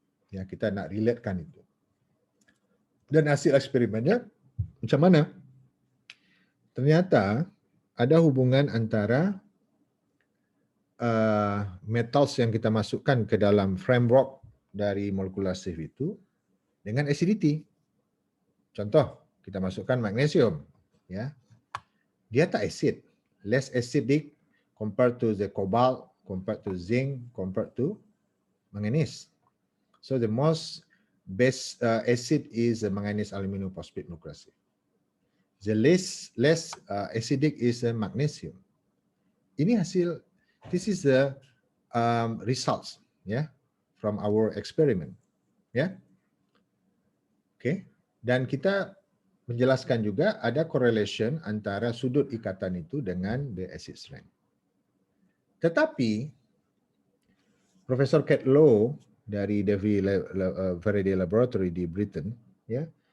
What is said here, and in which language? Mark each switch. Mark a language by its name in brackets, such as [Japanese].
[Malay] Ya, kita nak relatekan itu. Dan hasil eksperimennya macam mana? Ternyata ada hubungan antara metals yang kita masukkan ke dalam framework dari molecular sieve itu dengan acidity. Contoh, kita masukkan magnesium, ya. Dia tak acid, [English] less acidic compared to the cobalt, compared to zinc, compared to manganese. So the most best acid is the manganese aluminum phosphate molecular sieve. The less acidic is the magnesium. [Malay] Ini hasil, [English] this is the results, ya, from our experiment, ya. [Malay] Oke, dan kita menjelaskan juga ada correlation antara sudut ikatan itu dengan [English] the acid strength. [Malay] Tetapi Profesor Cat Low dari Faraday Laboratory di Britain, ya,